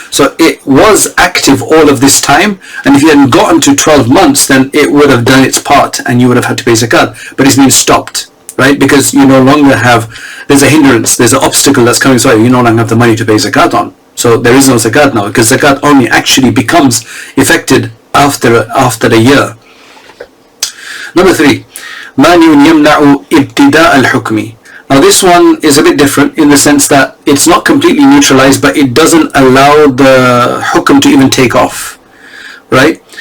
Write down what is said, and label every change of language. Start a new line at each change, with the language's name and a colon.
English: So it was active all of this time, and if you hadn't gotten to 12 months, then it would have done its part and you would have had to pay zakat, but it's been stopped, right? Because you no longer have, there's a hindrance, there's an obstacle that's coming, so you no longer have the money to pay zakat on. So there is no zakat now, because zakat only actually becomes effected after the year. Number 3,
Arabic: مانع يمنع ابتداء الحكم.
English: Now this one is a bit different in the sense that it's not completely neutralized, but it doesn't allow the hukm to even take off, right?